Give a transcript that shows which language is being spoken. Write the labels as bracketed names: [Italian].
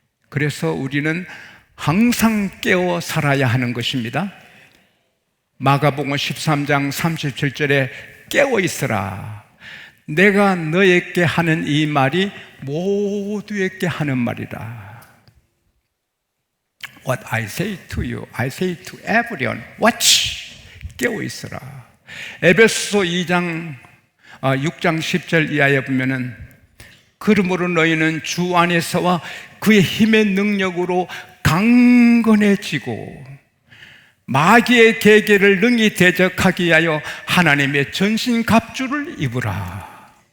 [Korean] 그래서 우리는 항상 깨어 살아야 하는 것입니다. 마가복음 13장 37절에 깨어 있으라. 내가 너에게 하는 이 말이 모두에게 하는 말이라. [English] What I say to you, I say to everyone. Watch. [Korean] 깨어 있으라. 에베소서 6장 10절 이하에 보면은 그러므로 너희는 주 안에서와 그의 힘의 능력으로 강건해지고 마귀의 계계를 능히 대적하기 위하여 하나님의 전신 갑주를 입으라.